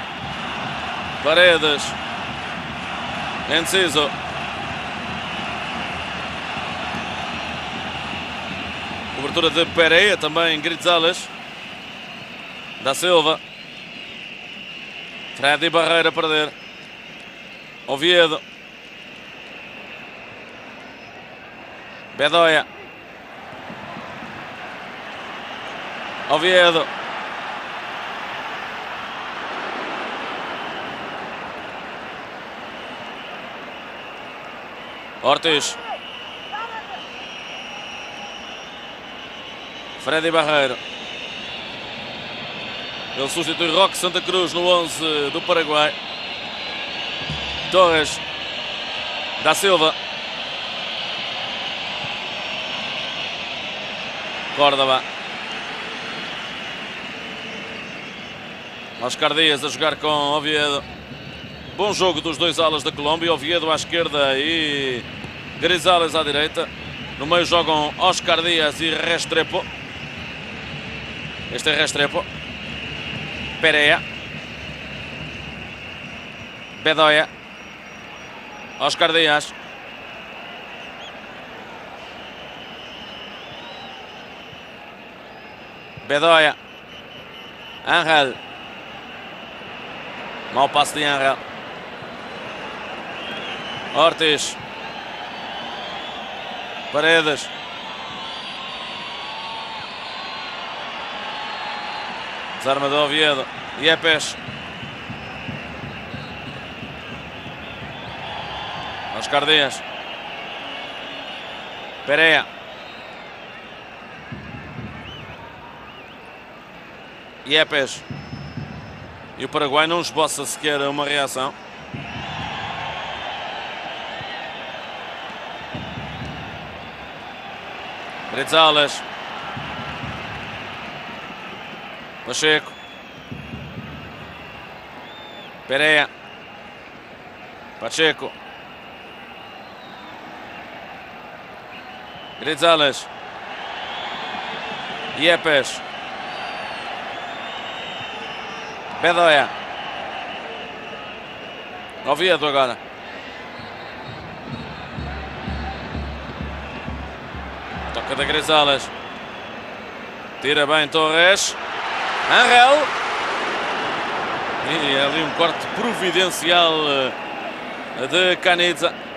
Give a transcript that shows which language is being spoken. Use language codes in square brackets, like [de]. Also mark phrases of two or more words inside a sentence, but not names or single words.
[pt] Paredes. Enciso. Cobertura de Pereira, também Grisales. Da Silva. Freddy Barreira a perder. Oviedo. Bedoya. Oviedo. Ortiz. Freddy Barreiro. Ele substitui Roque Santa Cruz no 11 do Paraguai. Torres. Da Silva. Córdoba. Oscar Dias a jogar com Oviedo. Bom jogo dos dois alas da Colômbia. Oviedo à esquerda e Grisales à direita. No meio jogam Oscar Dias e Restrepo. Este é Restrepo. Pereira. Bedoya. Oscar Dias. Bedoya. Ángel. Mau passe de Ángel. Ortiz. Paredes. Desarma de Oviedo. Yepes. Oscar Dias. Pereira. Yepes. E o Paraguai não esboça sequer uma reação. Grisales. Pacheco. Pereira. Pacheco. Grisales. Yepes. Bedoya. Oviedo agora. Toca da Grisales. Tira bem Torres. Angel. E ali um corte providencial de Canizza.